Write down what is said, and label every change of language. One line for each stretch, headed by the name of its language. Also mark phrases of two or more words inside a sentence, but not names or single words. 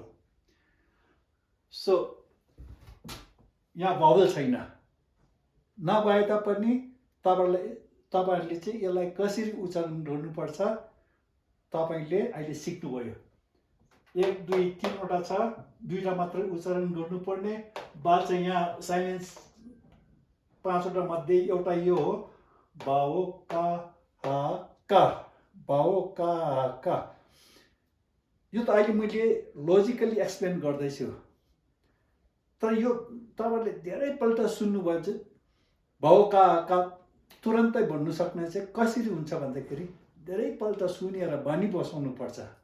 Nepali: सो यहाँ भावल छैन, नभए तापनि तपाईँहरूले चाहिँ यसलाई कसरी उच्चारण गर्नुपर्छ तपाईँले अहिले सिक्नुभयो. 1 2 3वटा छ, 2टा मात्रै उच्चारण गर्नुपर्ने. बा चाहिँ यहाँ साइलेन्स 5वटा मध्ये एउटा यो हो, बाओ का हा का, बाओ का का. यो त अहिले मैले
English: logically explain
Nepali: गर्दैछु, तर यो तपाईँले धेरैपल्ट सुन्नुभयो चाहिँ भाउ का तुरन्तै भन्नु सक्ने चाहिँ कसरी हुन्छ भन्दाखेरि धेरैपल्ट सुनेर भनी बसाउनु पर्छ.